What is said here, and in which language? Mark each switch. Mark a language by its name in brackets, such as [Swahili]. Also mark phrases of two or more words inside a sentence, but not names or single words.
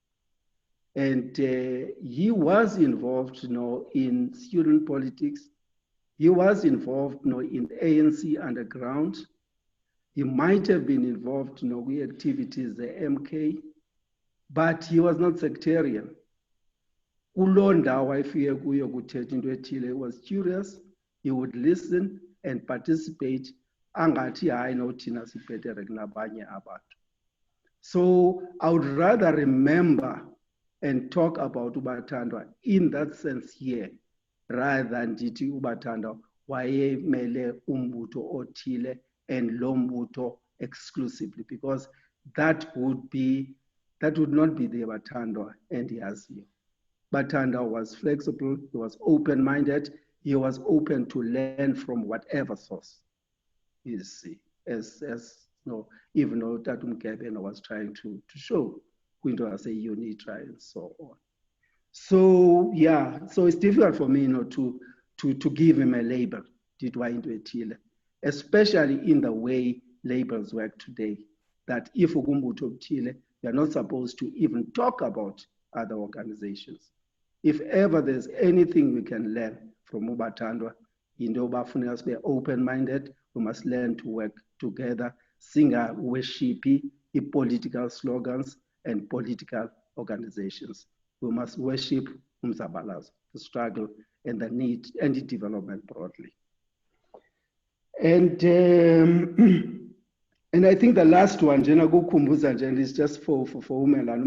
[English] And he was involved in student politics. He was involved in ANC underground. He might have been involved with activities, the MK, but he was not sectarian. [Xhosa] Kuloo ndawo ayefike kuyo kuthetha into ethile, [English] he was curious, he would listen and participate, [Xhosa] angathi hayi nothina sibhetere kunabanye abantu. [English] So I would rather remember and talk about uBathandwa in that sense here, rather than [Xhosa] ndithi uBathandwa wayemele umbutho othile [English] and [Xhosa] lo mbutho [English] exclusively, because that would not be the Bathandwa endiyaziyo. Bathandwa was flexible, he was open-minded, he was open to learn from whatever source, you see, as even though Tatu Mkebe was trying to show [Xhosa] kwinto yase-UNITRA [English] and so on. So yeah, so it's difficult for me to give him a label, especially in the way labels work today, that if [Xhosa] ugumbutho othile, [English] we are not supposed to even talk about other organizations. If ever there's anything we can learn from uBathandwa, [Xhosa] into yoba funeka sibe [English] open-minded, we must learn to work together, singaworshipi political slogans and political organizations. We must worship umzabalazo, the struggle and the need and the development broadly. And I think the last one, Jena Gukumbuza, is just for Umelani.